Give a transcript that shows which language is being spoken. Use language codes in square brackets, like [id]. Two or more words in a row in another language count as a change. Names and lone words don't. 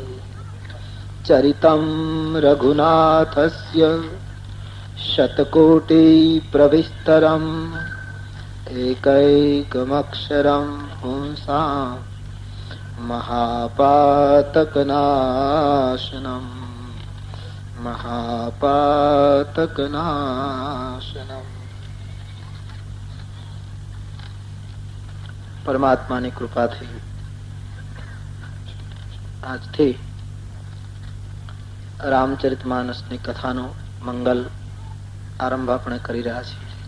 [sa] चरितं रघुनाथस्य शतकोटि प्रविस्तरम् एकैकमक्षरं पुंसां महापातकनाशनम् महापातकनाशनम्। [gu] પરમાત્માની કૃપાથી આજથી રામચરિતમાનસની કથાનો મંગલ આરંભ આપણે કરી રહ્યા છીએ.